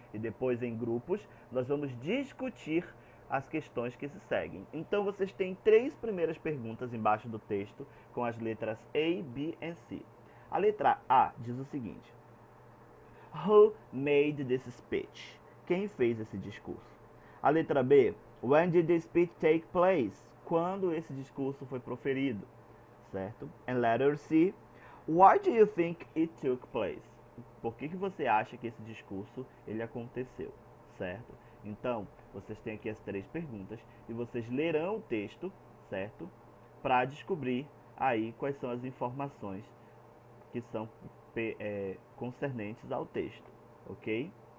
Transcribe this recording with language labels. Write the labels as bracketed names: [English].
[Portuguese] E depois, em grupos, nós vamos discutir as questões que se seguem. Então, vocês têm três primeiras perguntas embaixo do texto, com as letras A, B e C. A letra A diz o seguinte: [English] Who made this speech? [Portuguese] Quem fez esse discurso? A letra B. [English] When did the speech take place? [Portuguese] Quando esse discurso foi proferido? [English] Certo? And letter C. Why do you think it took place? [Portuguese] Por que você acha que esse discurso ele aconteceu? Certo? Então, vocês têm aqui as três perguntas e vocês lerão o texto, certo? Para descobrir aí quais são as informações que são concernentes ao texto, ok?